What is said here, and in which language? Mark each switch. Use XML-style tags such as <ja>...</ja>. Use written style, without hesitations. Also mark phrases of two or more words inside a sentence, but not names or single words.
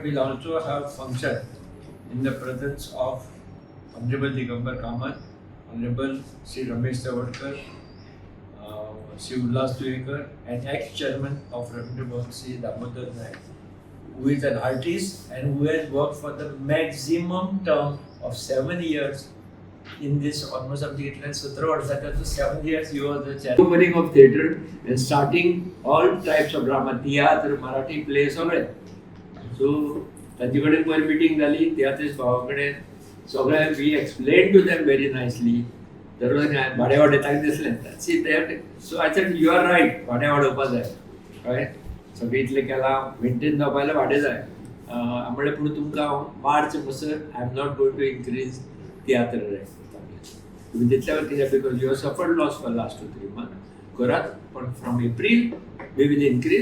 <en>we'll also have function in the presence of Honorable Digambar Kamat, Honorable Sri Ramesh Tawadkar, Sri Ullas and ex-chairman of Ravindra Bhavan, Sri Damodar Naik, who is an artist and who has worked for the maximum term of 7 years in this almost up to 17 वर्षाच्या 7 years he was the chairman. Opening of theatre and starting all types of drama, theatre, Marathi plays,</en> <kok>सगळे.</kok> <en>So</en> <kok>तांचे कडेन</kok> <en>meeting झाली, theatrist</en> <kok>भावाकडे सगळे</kok> <en>we explained to them very nicely.</en> <kok>दररोज भाडे वाडयताक दिसले.</kok> <en>See there, so I said you are right,</en> <kok>भाडे वाडोवपा जाय. Right? सगळे इतले केला, maintain जावपाक भाडे जाय. आमळे पुढे तुमकां मार्च म्हणसर</kok> <en>I am not going to increase theatre rate.</en> <kok>तुम्ही तितल्यावर कित्याक</kok> <en>because you have suffered loss for last 2-3 months.</en> <kok>करात, पण</kok> <en>from April we will increase</en>